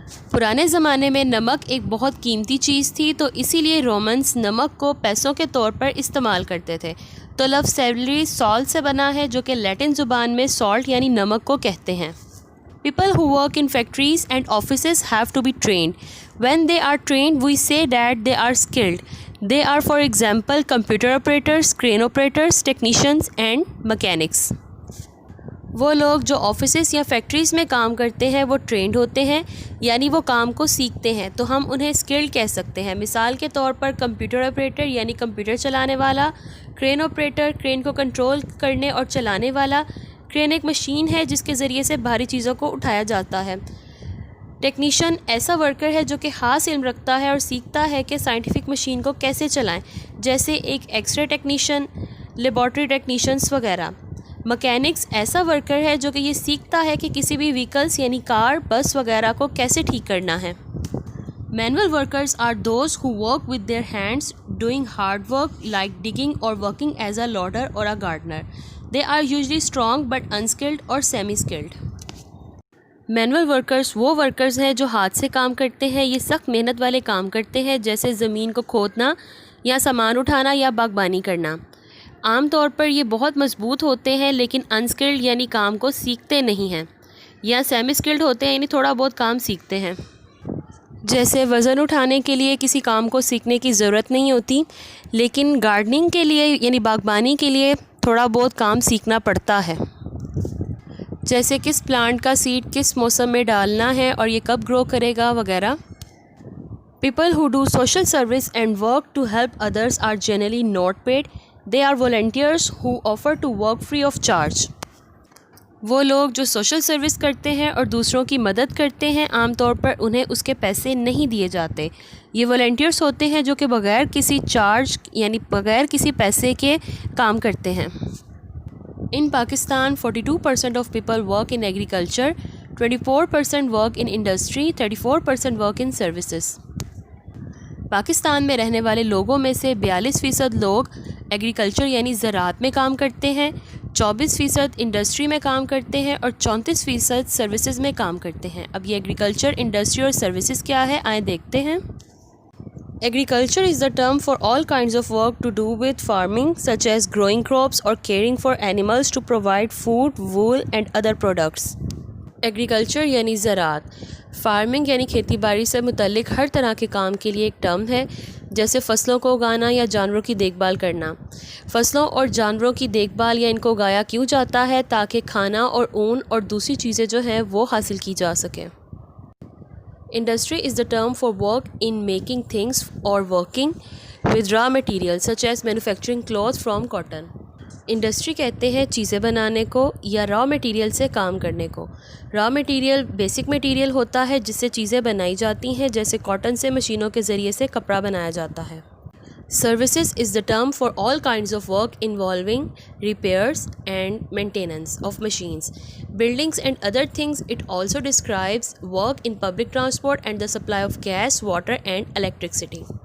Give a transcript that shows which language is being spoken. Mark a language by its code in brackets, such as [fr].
[ur] پرانے زمانے میں نمک ایک بہت قیمتی چیز تھی تو اسی لیے رومنس نمک کو پیسوں کے طور پر استعمال کرتے تھے. تو لفظ سیلری سالٹ سے بنا ہے جو کہ لیٹن زبان میں سالٹ یعنی نمک کو کہتے ہیں. [en] People who work in factories and offices have to be trained. When they are trained, we say that they are skilled. They are, for example, computer operators, crane operators, technicians and mechanics. [ur] وہ لوگ جو offices یا factories میں کام کرتے ہیں وہ trend ہوتے ہیں یعنی وہ کام کو سیکھتے ہیں تو ہم انہیں اسکلڈ کہہ سکتے ہیں. مثال کے طور پر کمپیوٹر آپریٹر یعنی کمپیوٹر چلانے والا, کرین آپریٹر کرین کو کنٹرول کرنے اور چلانے والا. کرین ایک مشین ہے جس کے ذریعے سے بھاری چیزوں کو اٹھایا جاتا ہے. ٹیکنیشین ایسا ورکر ہے جو کہ خاص علم رکھتا ہے اور سیکھتا ہے کہ سائنٹیفک مشین کو کیسے چلائیں, جیسے ایک X ray technician, laboratory technicians وغیرہ. مکینکس ایسا ورکر ہے جو کہ یہ سیکھتا ہے کہ کسی بھی وہیکلس یعنی کار, بس وغیرہ کو کیسے ٹھیک کرنا ہے. [en] Manual workers are those who work with their hands doing hard work like digging or working as a loader or a gardener. They are usually strong but unskilled or semi-skilled. [ur] Manual workers وہ workers ہیں جو ہاتھ سے کام کرتے ہیں. یہ سخت محنت والے کام کرتے ہیں جیسے زمین کو کھودنا یا سامان اٹھانا یا باغبانی کرنا. عام طور پر یہ بہت مضبوط ہوتے ہیں لیکن انسکلڈ یعنی کام کو سیکھتے نہیں ہیں, یا سیمی اسکلڈ ہوتے ہیں یعنی تھوڑا بہت کام سیکھتے ہیں. جیسے وزن اٹھانے کے لیے کسی کام کو سیکھنے کی ضرورت نہیں ہوتی لیکن گارڈننگ کے لیے یعنی باغبانی کے لیے تھوڑا بہت کام سیکھنا پڑتا ہے, جیسے کس پلانٹ کا سیڈ کس موسم میں ڈالنا ہے اور یہ کب گرو کرے گا وغیرہ. [en] People who do social service and work to help others are generally not paid. They are volunteers who offer to work free of charge. [ur] وہ لوگ جو سوشل سروس کرتے ہیں اور دوسروں کی مدد کرتے ہیں عام طور پر انہیں اس کے پیسے نہیں دیے جاتے. یہ والنٹیئرس ہوتے ہیں جو کہ بغیر کسی چارج یعنی بغیر کسی پیسے کے کام کرتے ہیں. [en] In Pakistan, 42% of people work in agriculture, 24% work in industry, 34% work in services. [ur] Pakistan میں رہنے والے لوگوں میں سے 42% لوگ ایگریکلچر یعنی زراعت میں کام کرتے ہیں, 24% انڈسٹری میں کام کرتے ہیں اور 34% سروسز میں کام کرتے ہیں. اب یہ ایگریکلچر, انڈسٹری اور سروسز کیا ہے آئیں دیکھتے ہیں. [en] Agriculture is the term for all kinds of work to do with farming such as growing crops or caring for animals to provide food, wool and other products. [ur] Agriculture یعنی زراعت, farming یعنی کھیتی باڑی سے متعلق ہر طرح کے کام کے لیے ایک ٹرم ہے, جیسے فصلوں کو اگانا یا جانوروں کی دیکھ بھال کرنا. فصلوں اور جانوروں کی دیکھ بھال یا ان کو اگایا کیوں جاتا ہے تاکہ کھانا اور اون اور دوسری چیزیں جو ہیں وہ حاصل کی جا سکیں. [en] Industry is the term for work in making things or working with raw materials such as manufacturing cloth from cotton. [ur] Industry کہتے ہیں چیزیں بنانے کو یا را مٹیریل سے کام کرنے کو. را مٹیریل بیسک مٹیریل ہوتا ہے جس سے چیزیں بنائی جاتی ہیں, جیسے کاٹن سے مشینوں کے ذریعے سے کپڑا بنایا جاتا ہے. [en] Services is the term for all kinds of work involving repairs and maintenance of machines, buildings and other things. It also describes work in public transport and the supply of gas, water and electricity.